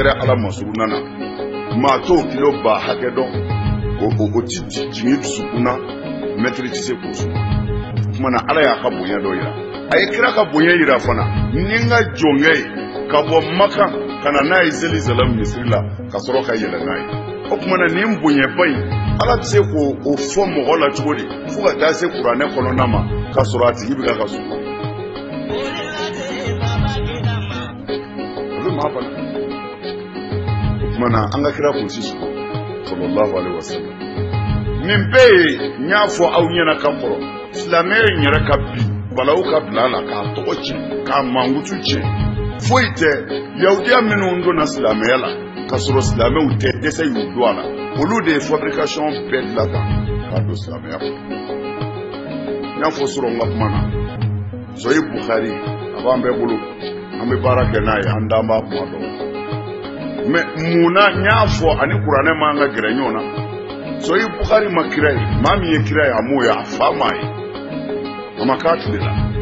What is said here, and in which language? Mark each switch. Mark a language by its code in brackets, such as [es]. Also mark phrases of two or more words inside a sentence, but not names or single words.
[bm] yɛrɛ ala masuruna na maa t'o kilo ba hakɛ dɔn o ti jigin dusukun na mɛtiri ti se k'o sɔrɔ o kumana ala y'a ka bonya dɔ yira a ye kira ka bonya yira fana ni n ka jɔnkɛ ye ka bɔ maka ka na n'a ye Zelizalem misiri la ka sɔrɔ ka yɛlɛ n'a ye o kumana nin bonyaba in ala bɛ se k'o fɔ mɔgɔ la cogo di fo ka taa se kuranɛ kɔnɔna ma ka sɔrɔ a tigi bɛ ka sugu a bɛ maa bana o kumana an ka kira kun sisan [ar] sallallahu alaihi wasallam [bm] nin bɛɛ ye n y'a fɔ aw ɲɛna ka kɔrɔ silamɛ in yɛrɛ ka bi balawu ka bila a la k'a tɔgɔ tiɲɛ k'a mankutu tiɲɛ foyi tɛ yahudiya minnu donna silamɛya la ka sɔrɔ silamɛw tɛ dɛsɛ y'u don a la olu de ye fabrication bɛɛ dilan k'a don silamɛya kɔnɔ n y'a fɔ sɔrɔ n ka kuma na Sahih Bukhari a b'an bɛɛ bolo an bɛ baara kɛ n'a ye an dan b'a kuma dɔn mais munna n y'a fɔ ani kuranɛ man ka gɛrɛ ɲɔgɔn na Sahih Bukhari ma kira ye maa min ye kira ye a m'o ye a fa m'a ye a ma k'a tile la